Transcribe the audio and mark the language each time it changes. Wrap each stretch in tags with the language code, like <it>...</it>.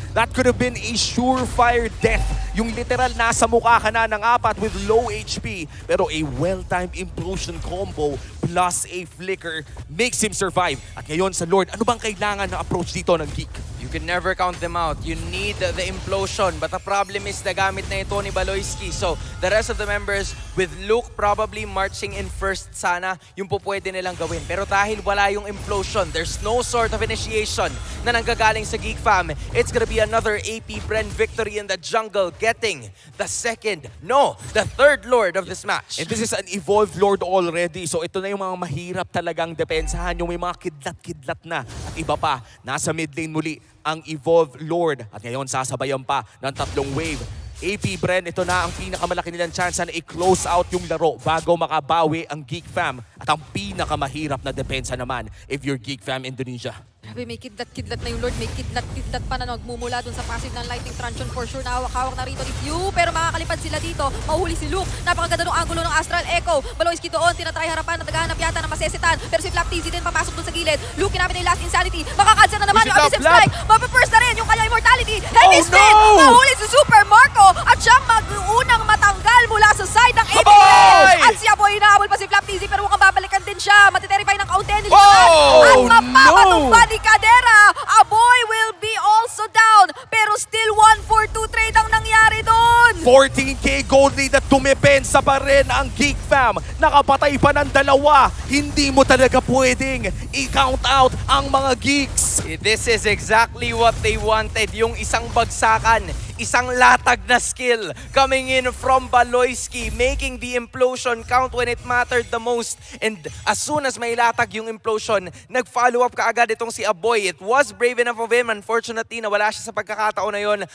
<en>That could have been a surefire death.</en> <tl>Yung literal nasa mukha ka na ng apat</tl> <en>with low HP. Pero a well-timed implosion combo plus a flicker makes him survive.</en> <tl>At ngayon sa Lord, ano bang kailangan na approach dito ng Geek?</tl> <en>You can never count them out. You need the implosion. But the problem is</en> <tl>nagamit na ito ni</tl> <en>Baloyski. So, the rest of the members with Luke probably marching in first</en> <tl>sana, yung po pwede nilang gawin. Pero dahil wala yung implosion,</tl> <en>there's no sort of initiation</en> <tl>na nanggagaling sa Geek Fam.</tl> <en>It's gonna be another AP Bren victory in the jungle, getting the third Lord of this match. And this is an evolved Lord already.</en> <tl>So ito na yung mga mahirap talagang depensahan. Yung may mga kidlat-kidlat na. At iba pa, nasa mid lane muli ang evolved Lord. At ngayon sasabayan pa ng tatlong wave. AP Bren, ito na ang pinakamalaki nilang chance na i-close out yung laro bago makabawi ang Geek Fam. At ang pinakamahirap na depensa naman</tl> <en>if you're</en> <tl>Geek Fam Indonesia. Grabe, may kidlat-kidlat na yung Lord. May kidlat-kidlat pa na nagmumula dun sa passive ng Lightning Truncheon.</tl> <en>For sure,</en> <tl>hawak-hawak na rito ni Few. Pero makakalipad sila dito. Mahuhuli si Luke. Napakaganda ng angulo ng Astral Echo. Baloyski doon. Tinatry harapan na naghahanap yata ng masesitan. Pero si Flap TZ din papasok dun sa gilid. Luke kinapit na yung Last Insanity. Makakansel na naman yung Abysm Strike. Mapapurse na rin yung kanya immortality. Heavy spin! Mahuli si Super Marco. At siyang mag-unang matanggal mula sa side ng AP. At si Aboy hinahabol pa si Flap TZ. Pero mukhang babalikan din siya. Matiterify ng Countenny. At mapapatumba ni Chadera.</tl> <en>Aboy will be also down. Pero still 1-4-2 trade</en> <tl>ang nangyari doon. 14k gold lead at Dumepensa pa rin ang Geek Fam. Nakapatay pa ng dalawa. Hindi mo talaga pwedeng i-count out ang mga Geeks.</tl> <en>This is exactly what they wanted.</en> <tl>Yung isang bagsakan, isang latag na</tl> <en>skill coming in from Baloyski, making the implosion count when it mattered the most. And as soon as</en> <tl>may latag yung</tl> <en>implosion,</en> <tl>nag-follow up kaagad itong si</tl> <en>Aboy. It was brave enough of him. Unfortunately,</en> <tl>nawala siya sa pagkakataon na yun.</tl>